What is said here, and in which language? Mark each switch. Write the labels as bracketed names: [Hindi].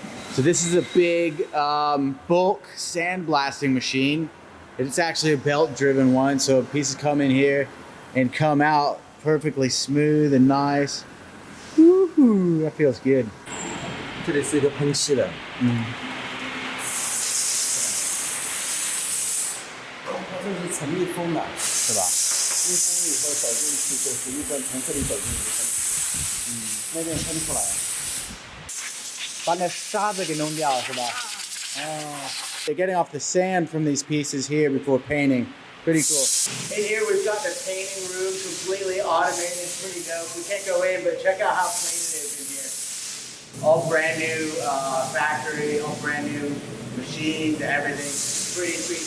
[English] So this is a big bulk sandblasting machine. It's actually a belt-driven one, so pieces come in here and come out perfectly smooth and nice. Woohoo! That feels good. [Chinese] 这里是一个喷漆的，这是成密封的，是吧？密封以后走进去就是一根从这里走进去喷漆，那边喷出来。把那沙子给弄掉，是吧？Oh. [English] They're getting off the sand from these pieces here before painting. Pretty cool. In here we've got the painting room completely automated. It's pretty dope. We can't go in, but check out how clean it is in here. All brand new factory, all brand new machines, everything. Pretty sweet.